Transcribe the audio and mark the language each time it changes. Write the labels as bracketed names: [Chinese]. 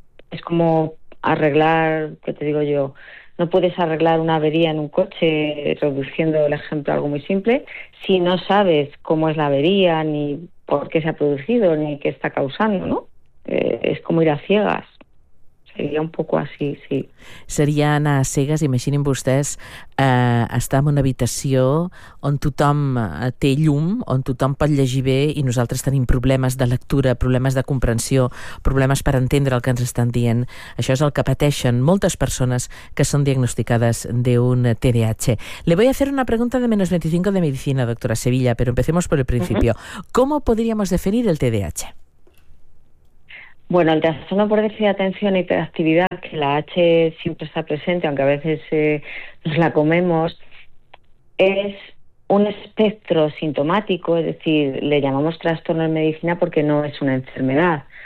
[Spanish] Es como arreglar, ¿qué te digo yo? No puedes arreglar una avería en un coche, reduciendo el ejemplo a algo muy simple, si no sabes cómo es la avería, ni por qué se ha producido, ni qué está causando, ¿no? Es como ir a ciegas. Sería un poco así, sí. [Catalan] Seria anar a cegues, imaginin vostès, estar en una habitació on tothom té llum, on tothom pot llegir bé i nosaltres tenim problemes de lectura, problemes de comprensió, problemes per entendre el que ens estan dient. Això és el que pateixen moltes persones que són diagnosticades d'un TDAH. [Spanish] Le voy a hacer una pregunta de menos 25 de medicina, doctora Sevilla, pero empecemos por el principio. ¿Cómo podríamos definir el TDAH? Bueno, el trastorno por déficit de atención e hiperactividad, que la H siempre está presente, aunque a veces nos la comemos, es un espectro sintomático, es decir, le llamamos trastorno en medicina porque no es una enfermedad.